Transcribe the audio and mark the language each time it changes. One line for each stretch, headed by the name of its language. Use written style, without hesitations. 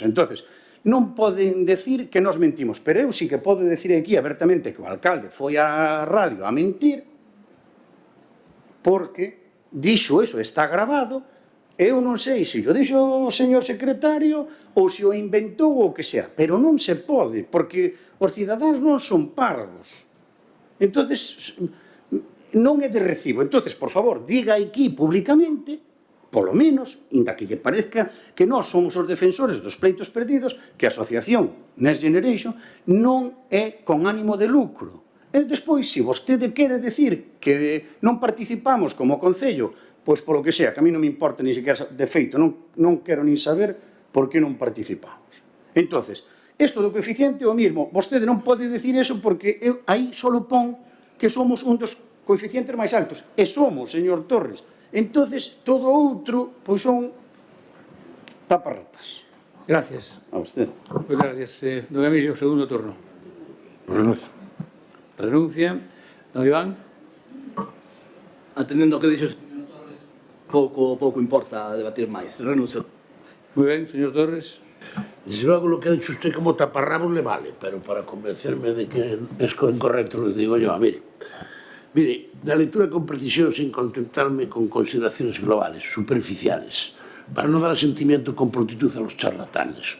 Galician: Entonces, non poden decir que nos mentimos, pero eu sí que podo decir aquí abertamente que o alcalde foi á radio a mentir porque dixo eso, está grabado, eu non sei se o dixo o señor secretario ou se o inventou ou o que sea, pero non se pode, porque os cidadáns non son parvos. Entonces, non é de recibo. Entonces, por favor, diga aquí públicamente, polo menos, inda que lle parezca que nós somos os defensores dos pleitos perdidos, que a asociación Next Generation non é con ánimo de lucro. E despois, se vostede quere decir que non participamos como Concello, pois polo que sea, que a mí non me importa ni sequera de feito, non quero nin saber por que non participamos. Entonces, isto do coeficiente é o mismo, vostede non pode decir eso porque aí só pon que somos un dos coeficientes máis altos, e somos, señor Torres. Entonces, todo outro, pois son taparratas.
Spanish: Gracias. A usted.
Galician: Moitas gracias. Don Emilio, segundo turno. Renuncio. Renuncia. Don Iván. Atendendo ao que dixo o señor Torres, pouco importa debatir máis. Renuncio. Moi ben, señor Torres.
Spanish: Desde luego lo que ha dicho usted como taparrabos le vale, pero para convencerme de que es incorrecto les digo yo, mire, Mire, da lectura con precisión sin contentarme con consideraciones globales, superficiales, para no dar asentimiento con prontitud a los charlatanes.